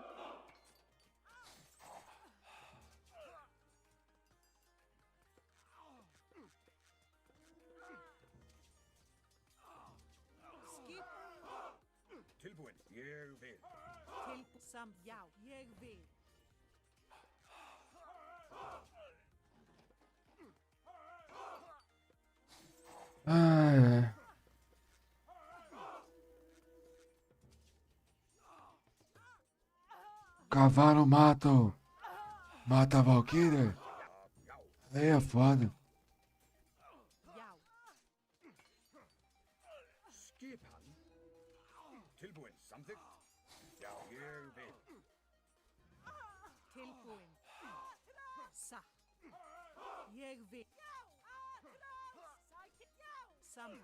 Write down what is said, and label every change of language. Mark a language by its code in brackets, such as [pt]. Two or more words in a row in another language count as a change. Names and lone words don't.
[is] Skip. Tilbúin. Ég vil. Tilbúin, já, ég vil. [pt] Ai, ai. Cavalo mata. Mata a Valkyria? Aí é foda. [is] Já. Skipan. Tilbúin. Samþykkt. Já, ég vil. Tilbúin. Satt. Ég vil. Sam.